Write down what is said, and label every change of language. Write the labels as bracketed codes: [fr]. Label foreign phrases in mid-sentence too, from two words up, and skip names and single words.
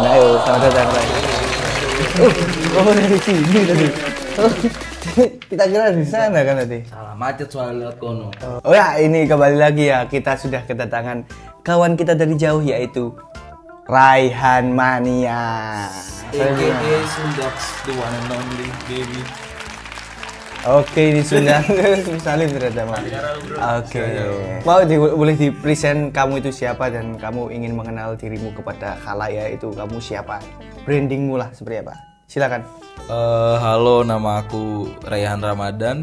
[id] Ayo, selamat datang Raihan. Oh, dari sini tadi. Kita kira di sana kan tadi. Salah macet soal lewat kono. Oh ya, ini kembali lagi ya. Kita sudah kedatangan kawan kita dari jauh, yaitu Raihan Mania. [en] AKA Sundaks, the one and only baby. [id] Oke, ini sudah salim ternyata Mas. Oke. Mau boleh di present kamu itu siapa dan kamu ingin mengenal dirimu kepada khalayak itu kamu siapa? Brandingmu lah seperti apa? Silakan. Halo, nama aku Raihan Ramadan.